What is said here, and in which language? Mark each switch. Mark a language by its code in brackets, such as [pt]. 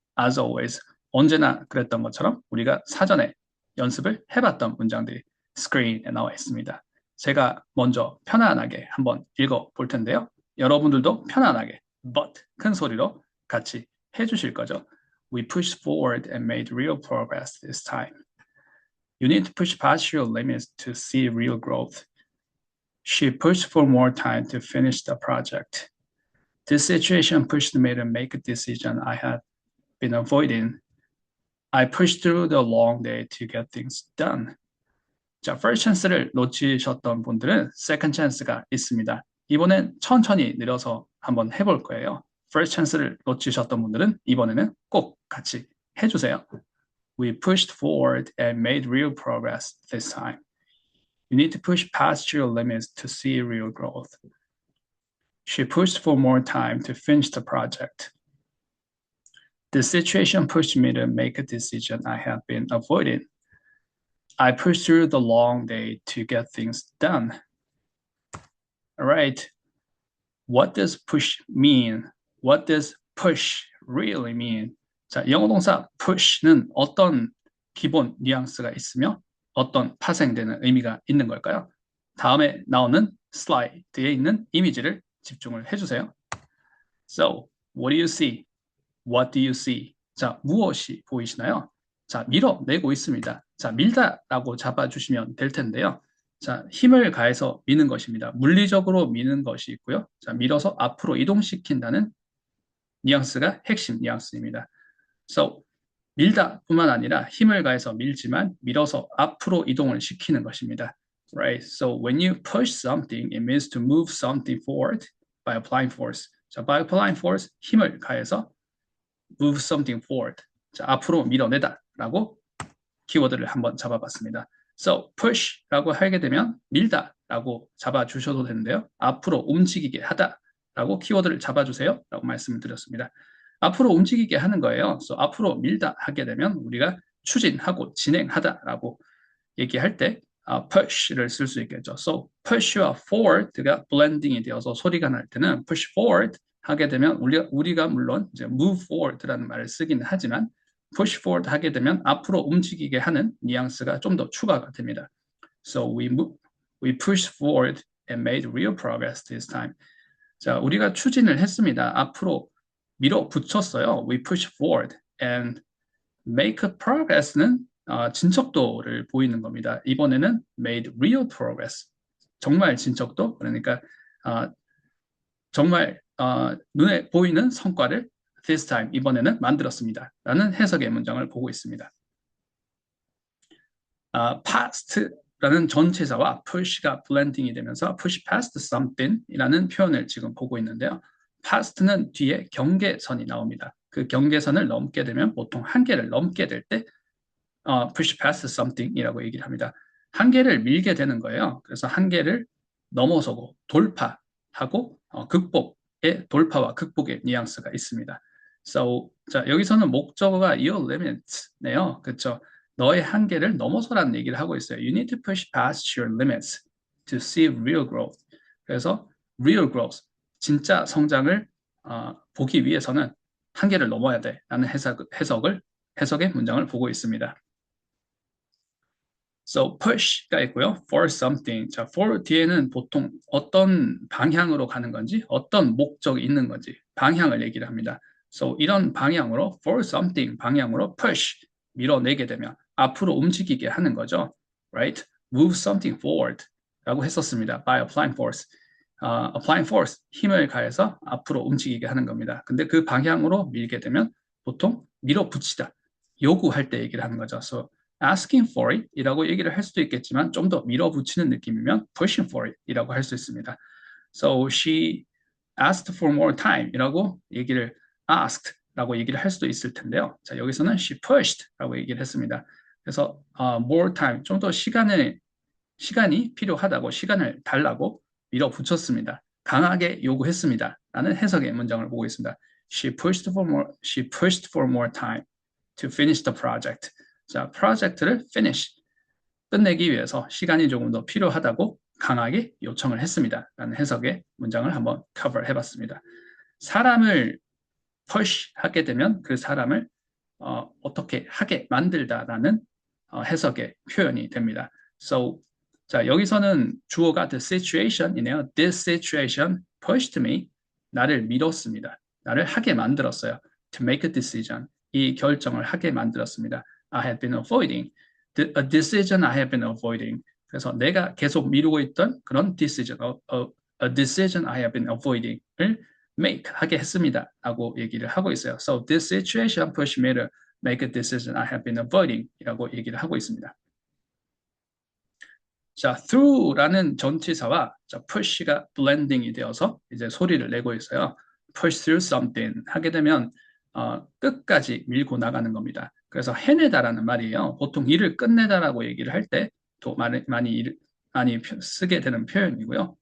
[en] As always, [ko] 언제나 그랬던 것처럼 우리가 사전에 연습을 해봤던 문장들이 스크린에 나와 있습니다. 제가 먼저 편안하게 한번 읽어볼 텐데요. 여러분들도 편안하게 but 큰 소리로 같이 해주실 거죠. [en] We pushed forward and made real progress this time. You need to push past your limits to see real growth. She pushed for more time to finish the project. This situation pushed me to make a decision I had been avoiding. I pushed through the long day to get things done. [ko] 자, [en] first chance [ko] 를 놓치셨던 분들은 [en] second chance [ko] 가 있습니다. 이번엔 천천히 느려서 한번 해볼 거예요. [en] first chance [ko] 를 놓치셨던 분들은 이번에는 꼭 같이 해주세요. [en] We pushed forward and made real progress this time. You need to push past your limits to see real growth. She pushed for more time to finish the project. The situation pushed me to make a decision I had been avoiding. I pushed through the long day to get things done. All right. What does push mean? What does push really mean? [ko] 자, 영어 동사 push는 어떤 기본 뉘앙스가 있으며 어떤 파생되는 의미가 있는 걸까요? 다음에 나오는 슬라이드에 있는 이미지를 집중을 해주세요. [en] So, what do you see? What do you see? [ko] 자, 무엇이 보이시나요? 자, 밀어내고 있습니다. 자, 밀다라고 잡아주시면 될 텐데요. 자, 힘을 가해서 미는 것입니다. 물리적으로 미는 것이 있고요. 자, 밀어서 앞으로 이동시킨다는 뉘앙스가 핵심 뉘앙스입니다. So, 밀다뿐만 아니라 힘을 가해서 밀지만 밀어서 앞으로 이동을 시키는 것입니다. [en] Right? So when you push something, it means to move something forward by applying force. 자, by applying force, [ko] 힘을 가해서 [en] move something forward. [ko] 자, 앞으로 밀어내다라고 키워드를 한번 잡아봤습니다. So push라고 하게 되면 밀다라고 잡아주셔도 되는데요. 앞으로 움직이게 하다라고 키워드를 잡아주세요라고 말씀을 드렸습니다. 앞으로 움직이게 하는 거예요. So 앞으로 밀다 하게 되면 우리가 추진하고 진행하다라고 얘기할 때 push를 쓸 수 있겠죠. So push와 forward가 블렌딩이 되어서 소리가 날 때는 push forward 하게 되면 우리가 물론 이제 move forward라는 말을 쓰기는 하지만 push forward 하게 되면 앞으로 움직이게 하는 뉘앙스가 좀 더 추가가 됩니다. [en] So we pushed forward and made real progress this time. [ko] 자, 우리가 추진을 했습니다. 앞으로 밀어붙였어요. [en] We push forward and make a progress는 [ko] 진척도를 보이는 겁니다. 이번에는 [en] made real progress. [ko] 정말 진척도, 그러니까 정말 눈에 보이는 성과를 [en] this time, [ko] 이번에는 만들었습니다. 라는 해석의 문장을 보고 있습니다. past라는 전체사와 push가 블렌딩이 되면서 push past something 이라는 표현을 지금 보고 있는데요. past는 뒤에 경계선이 나옵니다. 그 경계선을 넘게 되면 보통 한계를 넘게 될 때 push past something 이라고 얘기를 합니다. 한계를 밀게 되는 거예요. 그래서 한계를 넘어서고 돌파하고 극복의 돌파와 극복의 뉘앙스가 있습니다. So, 자, 여기서는 목적어가 [en] your limits [ko] 네요. 그렇죠? 너의 한계를 넘어서라는 얘기를 하고 있어요. [en] You need to push past your limits to see real growth. [ko] 그래서 [en] real growth, [ko] 진짜 성장을 보기 위해서는 한계를 넘어야 돼라는 해석의 문장을 보고 있습니다. So push가 있고요. [en] For something. [ko] 자, for 뒤에는 보통 어떤 방향으로 가는 건지, 어떤 목적이 있는 건지 방향을 얘기를 합니다. So 이런 방향으로 for something 방향으로 push 밀어내게 되면 앞으로 움직이게 하는 거죠. [en] Right? Move something forward 라고 했었습니다. By applying force. applying force, [ko] 힘을 가해서 앞으로 움직이게 하는 겁니다. 근데 그 방향으로 밀게 되면 보통 밀어붙이다, 요구할 때 얘기를 하는 거죠. So [en] asking for it [ko] 이라고 얘기를 할 수도 있겠지만 좀 더 밀어붙이는 느낌이면 [en] pushing for it [ko] 이라고 할 수 있습니다. [en] So she asked for more time [ko] 이라고 얘기를 asked 라고 얘기를 할 수도 있을 텐데요. 자, 여기서는 [en] she pushed [ko] 라고 얘기를 했습니다. 그래서 [en] more time, [ko] 좀 더 시간이 필요하다고, 시간을 달라고 밀어붙였습니다. 강하게 요구했습니다. 라는 해석의 문장을 보고 있습니다. [en] She pushed for more time to finish the project. [ko] 자, 프로젝트를 finish, 끝내기 위해서 시간이 조금 더 필요하다고 강하게 요청을 했습니다. 라는 해석의 문장을 한번 cover 해봤습니다. 사람을 push 하게 되면 그 사람을 어떻게 하게 만들다라는 해석의 표현이 됩니다. So, 자, 여기서는 주어가 the situation이네요. [en] This situation pushed me. [ko] 나를 밀었습니다. 나를 하게 만들었어요. [en] To make a decision. [ko] 이 결정을 하게 만들었습니다. [en] I have been avoiding. A decision I have been avoiding. [ko] 그래서 내가 계속 미루고 있던 그런 decision, [en] a decision I have been avoiding [ko] 을 make 하게 했습니다. 라고 얘기를 하고 있어요. [en] So this situation pushed me to make a decision I have been avoiding [ko] 이라고 얘기를 하고 있습니다. 자, through라는 전치사와 자, push가 blending이 되어서 이제 소리를 내고 있어요. push through something 하게 되면 끝까지 밀고 나가는 겁니다. 그래서 해내다라는 말이에요. 보통 일을 끝내다라고 얘기를 할 때 또 많이 쓰게 되는 표현이고요.